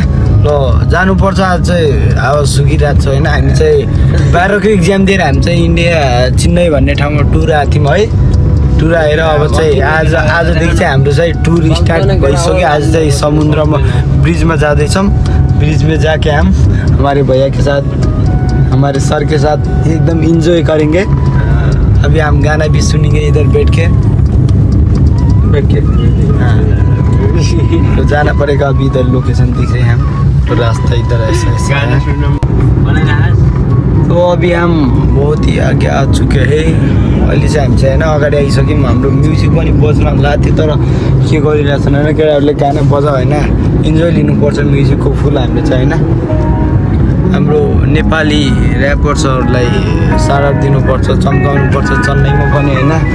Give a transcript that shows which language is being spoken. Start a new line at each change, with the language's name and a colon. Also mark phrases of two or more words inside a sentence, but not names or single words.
Nepali: ल जानुपर्छ आज चाहिँ आवाज सुकिरहेको छ होइन। हामी चाहिँ 12को इक्जाम दिएर हामी चाहिँ इन्डिया चेन्नई भन्ने ठाउँमा टुर आएको थियौँ है। टुर आएर अब चाहिँ आजदेखि चाहिँ हाम्रो चाहिँ टुर स्टार्ट भइसक्यो। आज चाहिँ समुद्रमा ब्रिजमा जाँदैछौँ।
Hindi: ब्रिज में जाके हम हमारे भैया के साथ हमारे सर के साथ एकदम इंजॉय करेंगे। अभी हम गाना भी सुनेंगे इधर बैठ के तो जाना पड़ेगा। अभी इधर लोकेशन दिख रहे हैं हम, तो रास्ता इधर ऐसा है। तो अभी हम बहुत ही आगे आ चुके हैं।
Nepali: अहिले चाहिँ हामी चाहिँ होइन अगाडि आइसक्यौँ। हाम्रो म्युजिक पनि बज्न लाग्थ्यो तर के गरिरहेको छैन होइन। केटाहरूले गाना बजायो होइन, इन्जोय लिनुपर्छ म्युजिकको फुल हामीले चाहिँ होइन। हाम्रो नेपाली ऱ्यापर्सहरूलाई सारा दिनुपर्छ, चम्काउनुपर्छ चेन्नईमा पनि होइन।